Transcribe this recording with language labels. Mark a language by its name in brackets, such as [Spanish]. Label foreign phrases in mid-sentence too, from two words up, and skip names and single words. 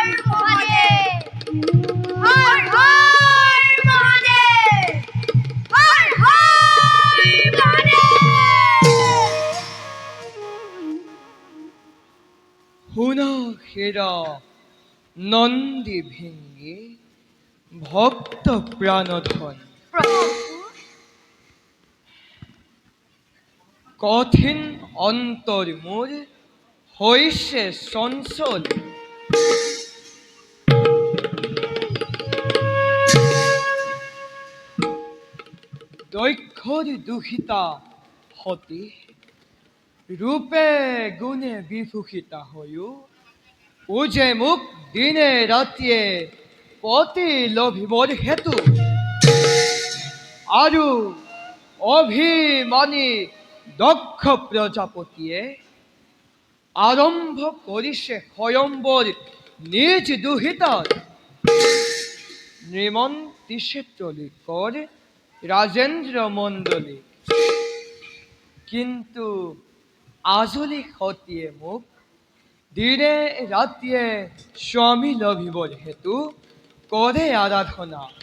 [Assamese] মহাদেৱ হৰ হৰ মহাদেৱ হৰ হৰ মহাদেৱ শুনা হেৰা নন্দী ভিঙ্গি ভক্ত প্রাণধন প্ৰভু কঠিন অন্তর মোর হইছে চঞ্চল দক্ষর দুখিতা হতি রূপে গুণে বিভূষিতা হয়ো পূজে মুখ দিনে রাতিয়ে পতি লভিবর হেতু আৰু অভিমানী দক্ষ প্ৰজাপতিয়ে আৰম্ভ কৰিছে স্বয়ম্বৰ নিজ দুহিতাৰ নিমন্ত্ৰিছে তলিকৰ ৰাজেন্দ্ৰ মণ্ডলী কিন্তু আজলি সতীয়ে মোক দিনে ৰাতিয়ে স্বামী লভিবৰ হেতু কৰে আৰাধনা